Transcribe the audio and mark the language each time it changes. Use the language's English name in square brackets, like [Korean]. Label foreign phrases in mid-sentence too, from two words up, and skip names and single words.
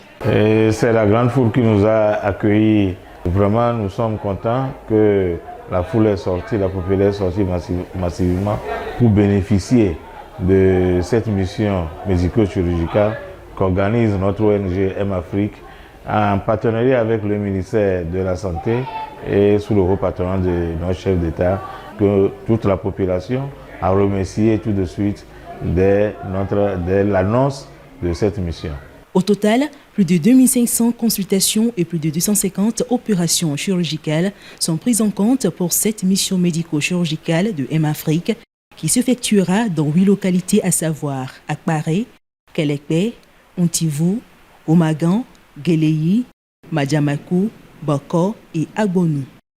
[French] C'est la grande foule qui nous a accueillis. Vraiment, nous sommes contents que la foule est sortie, la population est sortie massivement pour bénéficier de cette mission médico-chirurgicale qu'organise notre ONG M-Afrique en partenariat avec le ministère de la Santé et sous le haut patronat de notre chef d'État, que toute la population a remercié tout de suite dès l'annonce de cette mission. Au total, plus de 2500 consultations et plus de 250 opérations chirurgicales sont prises en compte pour cette mission médico-chirurgicale de M-Afrique qui s'effectuera dans 8 localités à savoir Akbaré, Kalekbe, Ontivou, Omagan, Guéléyi, Madjamakou, Boko et Agbonou.